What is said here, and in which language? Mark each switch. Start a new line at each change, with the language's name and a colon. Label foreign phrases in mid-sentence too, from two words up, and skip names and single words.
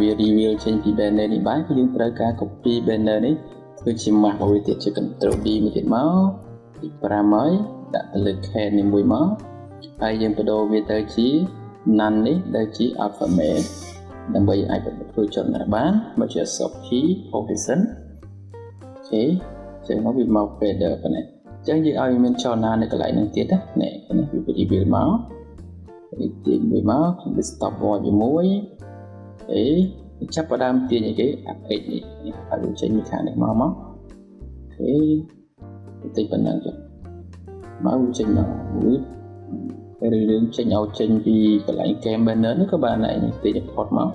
Khmer: reveal ចេញពី banner នេះបានគឺយើងត្រូវការ
English: copy banner
Khmer: នេះធ្វើជា map របស់វាទៀតជា
English: control D
Khmer: មួយទៀតមកទី5ហើយដាក់ទៅលើ can នេះមួយមកហើយយើងបដូរវាទៅជា none នេះទៅជា alphabet ដើម្បីអាចធ្វើចលនាបានមកជា
English: soft key position
Khmer: អូខេចឹងមកវាមក fader ប៉ុណ្ណេះចឹងយើងឲ្យមានចលនានៅកន្លែងហ្នឹងទៀតណានេះវា reveal មកទាញមួយមកវា
English: stop watch
Khmer: ជាមួយ ចាប់ផ្ដើមទាញអីគេ x នេះហើយវាចេញពីខាងនេះមកអូខេបន្តិចប៉ុណ្ណឹងចុះមកវាចេញមកពេលរឿងចេញឲ្យចេញពីកន្លែង
English: game banner
Khmer: នេះក៏បានដែរទាញ port មក